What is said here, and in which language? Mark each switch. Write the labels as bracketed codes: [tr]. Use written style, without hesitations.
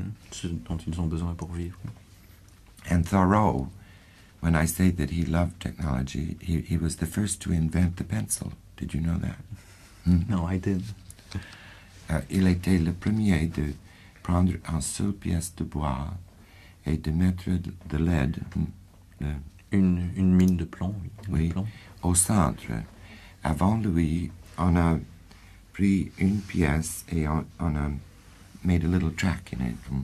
[fr] Ce dont ils ont besoin pour vivre. [en] And Thoreau, when I say that he loved technology, he was the first to invent the pencil. Did you know that? No, I did. [fr] Il était le premier de prendre une seule pièce de bois et de mettre de l'aide Une mine de plomb, oui, de plomb. au centre. Avant lui, on a pris une pièce et on a [en] made a little track in it.